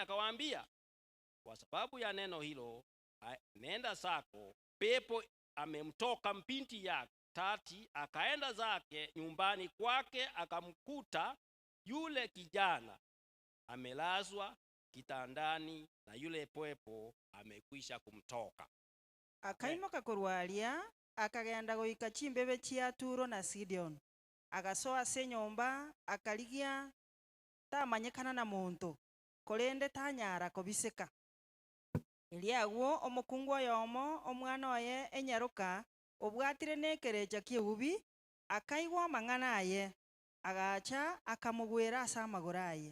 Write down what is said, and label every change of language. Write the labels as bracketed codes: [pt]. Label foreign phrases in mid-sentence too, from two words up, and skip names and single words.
[sw] Akawaambia, kwa sababu ya neno hilo nenda zako, pepo amemtoka binti yake. 30. Akaenda zake nyumbani kwake, akamkuta yule kijana amelazwa kitandani na yule pepo amekwisha kumtoka. [guz] Akaimoka kurwalia akagenda goika chimbebe chia Turo na Sidon. Agasoa se nyomba akaligia tamanyekana na muntu. Kolende tanyara kobiseka. Eliagwo omokungu oyomo omwana oye enyaroka obwatire nekerecha kieubi akaigwa amang'ana aye agacha akamugwera ase amagoro aye.